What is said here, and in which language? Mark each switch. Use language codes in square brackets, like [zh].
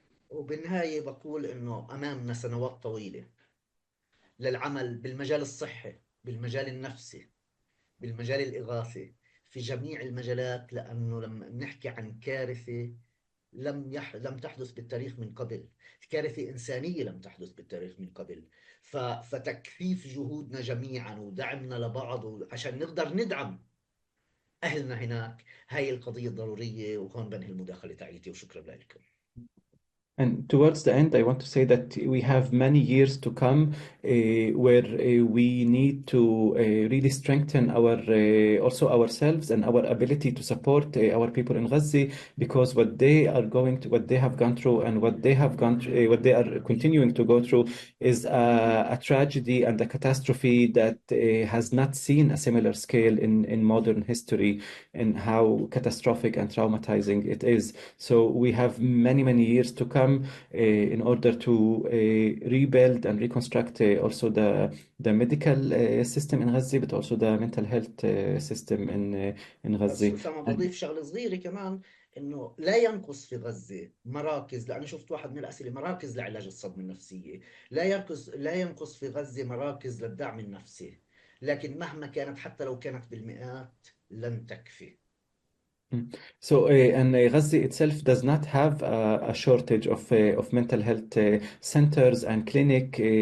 [ar] وبالنهاية بقول إنه أمامنا سنوات طويلة للعمل بالمجال الصحي، بالمجال النفسي، بالمجال الإغاثي، في جميع المجالات، لأنه لما نحكي عن كارثة لم تحدث بالتاريخ من قبل، كارثة إنسانية لم تحدث بالتاريخ من قبل. فتكثيف جهودنا جميعا ودعمنا لبعض عشان نقدر ندعم أهلنا هناك، هاي القضية الضرورية. وهون بنهي المداخلة تاعيتي وشكرا لكم. [en] And towards the end, I want to say that we have many years to come where we need to really strengthen our also ourselves and our ability to support our people in Gaza, because what they are going to, what they have gone through, and what they have gone through, what they are continuing to go through, is a tragedy and a catastrophe that has not seen a similar scale in modern history, and how catastrophic and traumatizing it is. So we have many, many years to come in order to rebuild and reconstruct also the medical system in Gaza, but also the mental health system in [ar] بس [en] Gaza. [ar] أسامة بضيف شغلة صغيرة كمان، إنه لا ينقص في غزة مراكز، لأنا شفت واحد من الأسئلة مراكز لعلاج الصدمة النفسية. لا ينقص في غزة مراكز للدعم النفسي، لكن مهما كانت حتى لو كانت بالمئات لن تكفي. [en] So, and Gaza itself does not have a shortage of mental health centers and clinic.